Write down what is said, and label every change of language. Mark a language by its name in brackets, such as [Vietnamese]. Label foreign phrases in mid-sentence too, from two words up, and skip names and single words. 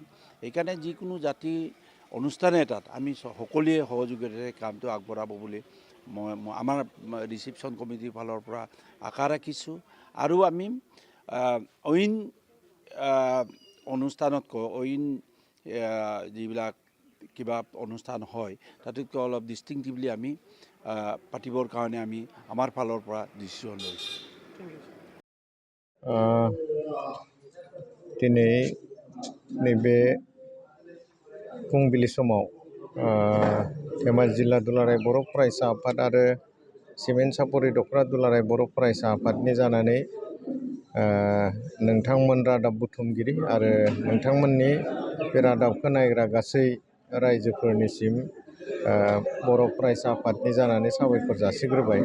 [Assamese] এইকাৰণে যিকোনো জাতি অনুষ্ঠান এটাত আমি সকলোৱে সহযোগিতাৰে কামটো আগবঢ়াব বুলি মই আমাৰ ৰিচিপশ্যন কমিটিৰ ফালৰ পৰা আশা ৰাখিছোঁ। আৰু আমি অইন অনুষ্ঠানতকৈ অইন যিবিলাক কিবা অনুষ্ঠান হয় তাতকৈ অলপ ডিষ্টিংটিভলি আমি পাতিবৰ কাৰণে আমি আমাৰ ফালৰ পৰা ডিচিশ্যন লৈছোঁ। [Bodo] दिनै नैबे फुंबिलि समाव धेमाजि जिल्ला दुलाराय बर' फरायसा आफाद आरो सिमेन्ट सापरि दख'रा दुलाराय बर' फरायसा आफादनि जानानै नोंथांमोन रादाब बुथुमगिरि आरो नोंथांमोननि बे रादाबखौ नायग्रा गासै रायजोफोरनिसिम बर' फरायसा आफादनि जानानै साबायखर जासिग्रोबाय।